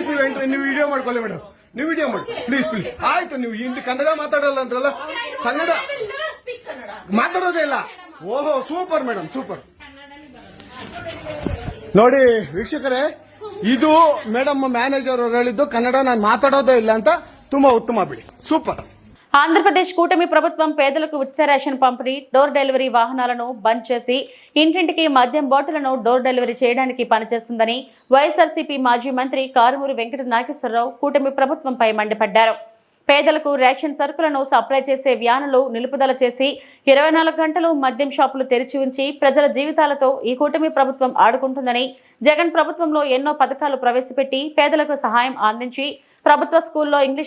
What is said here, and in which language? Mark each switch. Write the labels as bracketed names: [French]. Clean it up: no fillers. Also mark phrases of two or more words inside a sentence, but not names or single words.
[Kannada] ನೀವು ವಿಡಿಯೋ ಮಾಡ್ಕೊಳ್ಳಿ ಮೇಡಮ್, ನೀವು ವಿಡಿಯೋ ಮಾಡಿ ಪ್ಲೀಸ್. ಆಯ್ತು, ನೀವು ಹಿಂದಿ ಕನ್ನಡ ಮಾತಾಡಲ್ಲ ಅಂದ್ರಲ್ಲ, ಕನ್ನಡ ಮಾತಾಡೋದೇ ಇಲ್ಲ. ಓಹೋ, ಸೂಪರ್ ಮೇಡಮ್, ಸೂಪರ್. ನೋಡಿ ವೀಕ್ಷಕರೇ, ಇದು ಮೇಡಮ್ ಮ್ಯಾನೇಜರ್ ಅವರು ಹೇಳಿದ್ದು ಕನ್ನಡ ನಾನು ಮಾತಾಡೋದೇ ಇಲ್ಲ ಅಂತ. ತುಂಬಾ ಉತ್ತಮ ಬಿಡಿ, [Telugu] సూపర్. ఆంధ్రప్రదేశ్ కూటమి ప్రభుత్వం పేదలకు ఉచిత రేషన్ పంపిణీ, [English] door delivery [Telugu] వాహనాలను బంద్ చేసి ఇంటింటికి మద్యం బాటిళ్లను [English] door delivery [Telugu] చేయడానికి పనిచేస్తుందని వైఎస్ఆర్సీపీ మాజీ మంత్రి కారుమూరి వెంకట నాగేశ్వరరావు కూటమి ప్రభుత్వంపై మండిపడ్డారు. పేదలకు రేషన్ సరుకులను సప్లై చేసే వ్యానులు నిలుపుదల చేసి 24 గంటలు మద్యం షాపులు తెరిచి ఉంచి ప్రజల జీవితాలతో ఈ కూటమి ప్రభుత్వం ఆడుకుంటుందని, జగన్ ప్రభుత్వంలో ఎన్నో పథకాలు ప్రవేశపెట్టి పేదలకు సహాయం అందించి ప్రభుత్వ స్కూల్లో ఇంగ్లీష్